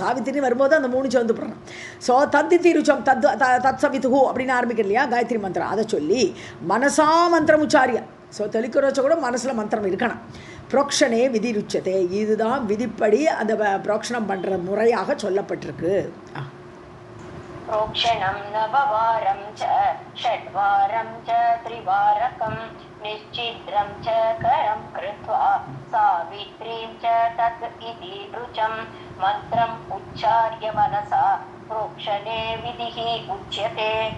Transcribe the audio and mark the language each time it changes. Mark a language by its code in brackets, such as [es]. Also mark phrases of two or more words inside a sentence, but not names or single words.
[ta] சாவித்திரி வரும்போது அந்த 3 சேர்ந்து போடணும். ஸோ [sa] तदिति ऋचं तत् सवितुः [ta] அப்படின்னு ஆரம்பிக்க இல்லையா காயத்ரி மந்திரம். அதை சொல்லி [sa] मनसा मन्त्रम् उच्चार्य. [ta] ஸோ தெளிக்கிற வச்ச கூட மனசில் மந்திரம் இருக்கணும். [sa] प्रोक्षणे विधिः उच्यते. [ta] இதுதான் விதிப்படி அந்த புரோக்ஷனம் பண்ணுற முறையாக சொல்லப்பட்டிருக்கு. [sa] प्रोक्षणं नववारं च षड्वारं च त्रिवारकं निश्चिद्रं च करं कृत्वा सावित्रीं च तत् इति रुचं मन्त्रम् उच्चार्य मनसा प्रोक्षणे विधिः उच्यते.